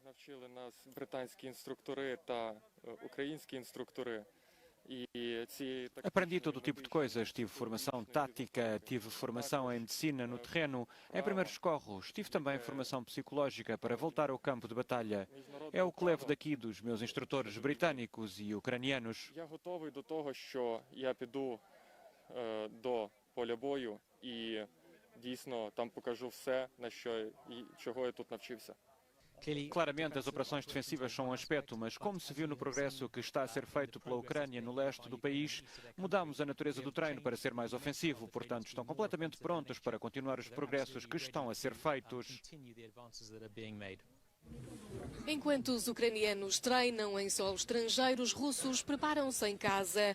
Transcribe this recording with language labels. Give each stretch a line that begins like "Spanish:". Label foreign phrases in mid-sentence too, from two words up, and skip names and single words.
Portuguese: Aprendi todo tipo de coisas. Tive formação tática, tive formação em medicina no terreno, em primeiros socorros. Tive também formação psicológica para voltar ao campo de batalha. É o que levo daqui dos meus instrutores britânicos e ucranianos.
Ukrainian: Я готовий до того, що я піду до поля бою і дійсно там покажу все, на що і чого я тут навчився.
Portuguese: Claramente, as operações defensivas são um aspecto, mas como se viu no progresso que está a ser feito pela Ucrânia no leste do país, mudamos a natureza do treino para ser mais ofensivo. Portanto, estão completamente prontos para continuar os progressos que estão a ser feitos. Enquanto os ucranianos treinam em solo estrangeiro, os russos preparam-se em casa.